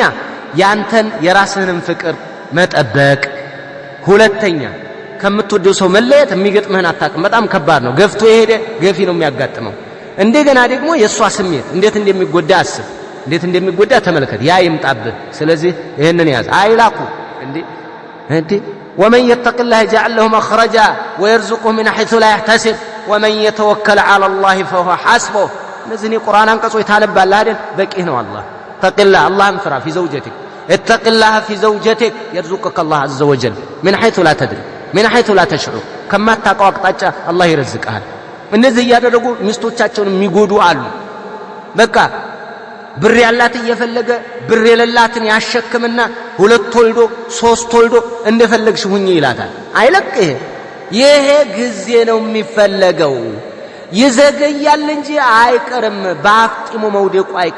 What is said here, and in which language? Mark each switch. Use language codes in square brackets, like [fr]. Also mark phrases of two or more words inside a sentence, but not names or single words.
[am] ያንተን የራስህንም ፍቅር መጠበቅ፣ ሁለተኛ ከምትወደው ሰው መለየት የሚገጥምህን አታውቅም። በጣም ከባድ ነው። ገፍቶ የሄደ ገፊ ነው የሚያጋጥመው። እንደገና ደግሞ የእሷ ስሜት እንዴት እንደሚጎዳ አስብ፣ እንዴት እንደሚጎዳ ተመልከት። ያ ይምጣብህ። ስለዚህ ይሄንን ያዝ። አይላኩ እንዴ [ar] ومن يتق الله يجعل له مخرجا ويرزقه من حيث لا يحتسب ومن يتوكل على الله فهو حسبه. نزني قرآن [am] አንቀጾች ታነባለህ አይደል? በቂህ ነው። አላህ ተቅላ አላህን ፍራ። [ar] في زوجتك اتق الله في زوجتك يرزقك الله عز وجل من حيث لا تدري من حيث لا تشعر [am] ከማታውቀው አቅጣጫ አላህ ይረዝቅሃል። እነዚህ እያደረጉ ሚስቶቻቸውን የሚጎዱ አሉ። በቃ ብር ያላት እየፈለገ ብር የሌላትን ያሸክምና 2 ወልዶ 3 ወልዶ እንደፈለግሽ ሁኚ ይላታል። አይለቅህ። ይሄ ጊዜ ነው የሚፈለገው። ይዘገያል እንጂ አይቀርም። በአፍጢሙ መውደቁ